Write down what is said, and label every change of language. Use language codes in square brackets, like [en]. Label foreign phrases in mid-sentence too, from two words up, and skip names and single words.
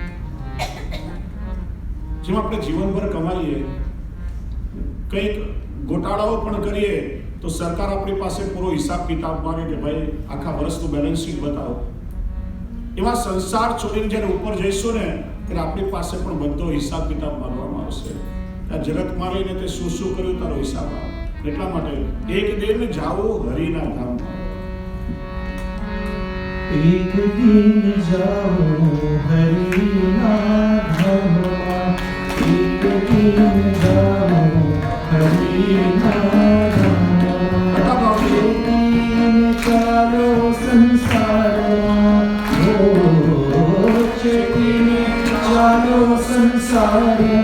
[gu] જેમ આપણે જીવનભર કમાઈએ, કંઈક ગોટાળાઓ પણ કરીએ તો સરકાર આપણી પાસે પૂરો હિસાબ કિતાબ માંગે કે ભાઈ આખા વર્ષનું [en] balance sheet [gu] બતાવો. એવા સંસાર છોડીને જ્યારે ઉપર જઈશું ને ત્યારે આપણી પાસે પણ બધો હિસાબ કિતાબ માંગવામાં આવશે. આ જગતમાં રહીને તે શું શું કર્યું તારો હિસાબ આવે. એટલા માટે એક દિન જાઓ હરિના ધામમાં. એક દિન જાઓ હરિના ધામ, એક દિન જાઓ હરિના ધામ, એક દિન ચાલો સંસાર, હો એક દિન ચાલો સંસાર, हो एक दिन चालो संसार,